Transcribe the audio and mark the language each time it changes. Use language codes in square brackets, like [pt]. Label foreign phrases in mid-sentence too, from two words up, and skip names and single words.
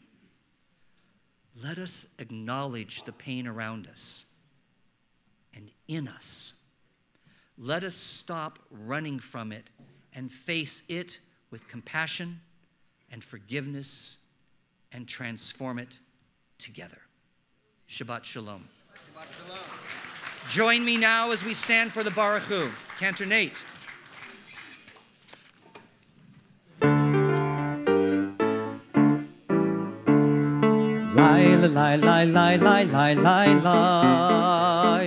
[en] Let us acknowledge the pain around us and in us. Let us stop running from it and face it with compassion and forgiveness and transform it together. [he] Shabbat Shalom. Shabbat Shalom. [en] Join me now as we stand for the Baruch Hu. Cantor Nate. Lie, lie, lie, lie, lie, lie, lie, lie.